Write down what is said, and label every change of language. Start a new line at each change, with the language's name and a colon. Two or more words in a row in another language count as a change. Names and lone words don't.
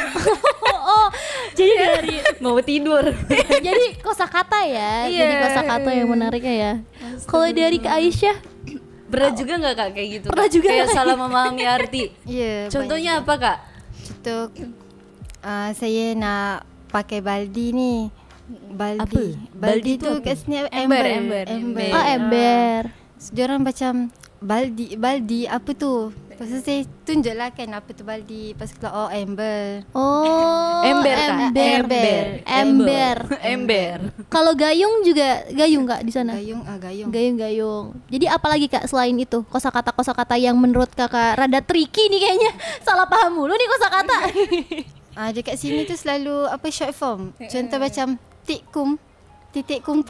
Indonesian: Oh, jadi dari Mau tidur. jadi kosakata ya. Iya. Jadi kosakata yang menariknya ya. Kalau dari Kak Aisyah, Berat juga nggak Kak kayak gitu? Pernah Kak? juga Kayak Kak. salah memahami arti. Ya, Contohnya apa Kak?
Malay: Contoh saya nak pakai baldi ni. Baldi. Apa? Baldi Baldi tu tu apa? kat sini
Indonesian: Ember. ember. oh ember.
Malay: Diorang macam baldi apa tu? Lepas tu saya tunjuklah kan apa tu baldi. Lepas tu oh ember.
Indonesian: Oh, Ember Kak. Ember. Ember. Kalau gayung juga gayung Kak di sana? Gayung. Gayung. Jadi apalagi Kak selain itu kosakata yang menurut Kakak rada tricky nih kayaknya. Salah paham mulu nih kosakata.
Malay: Dekat sini tu selalu apa
English: short form.
Malay: Contoh macam titik kumpul.